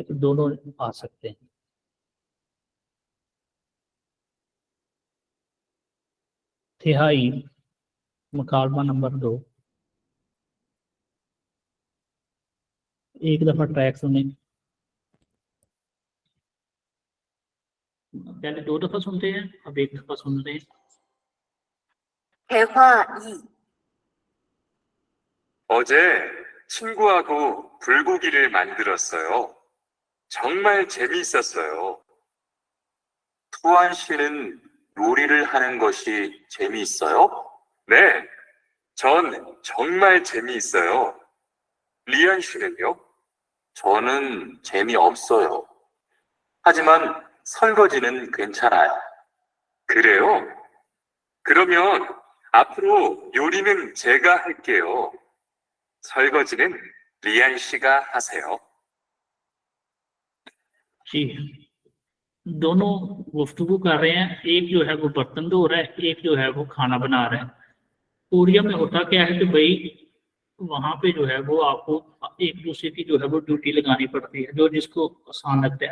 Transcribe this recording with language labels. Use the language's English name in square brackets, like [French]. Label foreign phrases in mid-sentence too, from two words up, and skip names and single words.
[Hindi] तो दोनों आ सकते हैं। तिहाई, मुकालमा नंबर 2। एक दफा ट्रैक सुने, पहले 2 दफा सुनते हैं, अब 1 दफा सुन रहे हैं। [Korean] 대화 2. 어제 친구하고 불고기를 만들었어요. 정말 재미있었어요. 투안 씨는 요리를 하는 것이 재미있어요? 네, 전 정말 재미있어요. 리안 씨는요? 저는 재미없어요. 하지만 설거지는 괜찮아요. 그래요? 그러면 앞으로 요리는 제가 할게요. 설거지는 리안 씨가 하세요. [Hindi] जी, दोनों गुफ्तगू कर रहे हैं। एक जो है वो बर्तन धो रहा है, एक जो है वो खाना बना रहा है। कोरिया में होता क्या है कि भाई वहां पे जो है वो आपको एक दूसरे की जो है वो ड्यूटी लगानी पड़ती है, जो जिसको आसान लगता है।